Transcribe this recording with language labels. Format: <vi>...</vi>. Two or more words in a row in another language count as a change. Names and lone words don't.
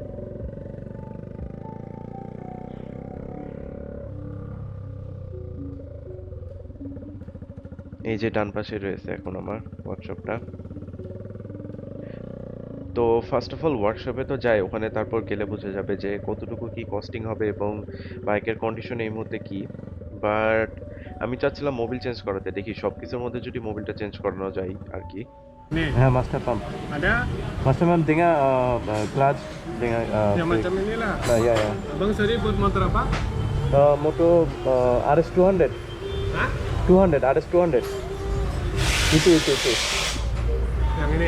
<bn>এই যে ডান পাশে রয়েছে এখন আমার ওয়ার্কশপটা। তো</bn> <en>first of all</en> <bn>ওয়ার্কশপে তো যাই, ওখানে তারপর গেলে বোঝা যাবে যে কতটুকু কি কস্টিং হবে এবং বাইকের কন্ডিশন এই মুহূর্তে কি। বাট আমি চাচ্ছিলাম মোবিল চেঞ্জ করাতে, দেখি সব কিছুর মধ্যে যদি মোবিলটা চেঞ্জ করানো যায় আর কি।</bn> <ms>Nih, Ya,</ms> <en>master pump.</en> <ms>ada</ms> <en>Master pump</en> <ms>dengan clutch dengan yang brake. macam inilah. Nah, ya ya. Abang sorry buat motor apa? Moto RS 200. Hah? 200 RS 200. Itu. Yang ini.</ms>